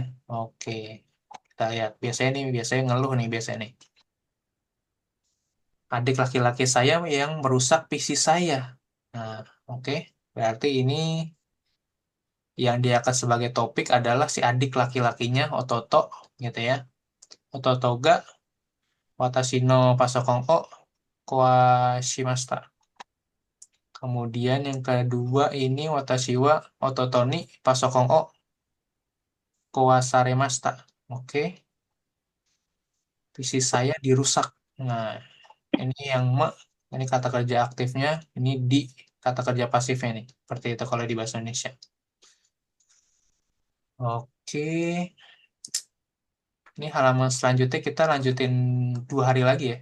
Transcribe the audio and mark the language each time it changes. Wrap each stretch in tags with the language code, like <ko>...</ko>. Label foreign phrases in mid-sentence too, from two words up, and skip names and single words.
<id>Oke. Kita lihat. Biasanya ngeluh nih biasanya nih. Adik laki-laki saya yang merusak PC saya. Nah, oke. Berarti ini yang diangkat sebagai topik adalah si adik laki-lakinya Ototo gitu ya.</id> <ja>弟 が 私 の パソコン を 壊しました.</ja> <id>Kemudian yang kedua ini</id> <ja>私 は 弟 に パソコン を 壊されました.</ja> <id>Oke. PC saya dirusak. Nah, ini yang ini kata kerja aktifnya, ini di kata kerja pasifnya nih. Seperti itu kalau di bahasa Indonesia. Oke. Ini halaman selanjutnya kita lanjutin 2 hari lagi ya.</id>